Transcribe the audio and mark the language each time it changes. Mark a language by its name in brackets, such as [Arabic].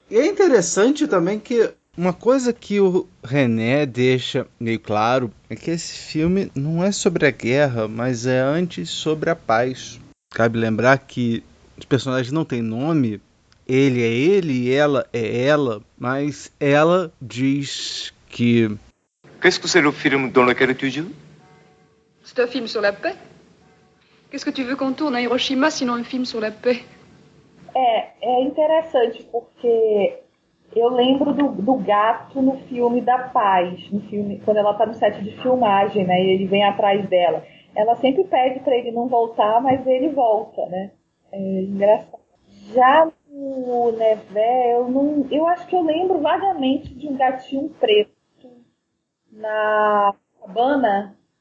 [Portuguese] E é interessante também que uma coisa que o René deixa meio claro é que esse filme não é sobre a guerra, mas é antes sobre a paz. Cabe lembrar que os personagens não têm nome, ele é ele e ela é ela, mas ela diz que... [French] Qu'est-ce que c'est le film dans lequel tu joues? C'est un film sur la paix. Qu'est-ce que tu veux qu'on tourne à Hiroshima sinon un film sur la paix? [Portuguese] É interessante porque eu lembro do gato no filme da Paz, no filme, quando ela tá no set de filmagem, né, e ele vem atrás dela. Ela sempre pede para ele não voltar, mas ele volta, né? É engraçado. Já no Nevé, eu acho que eu lembro vagamente de um gatinho preto na cabana.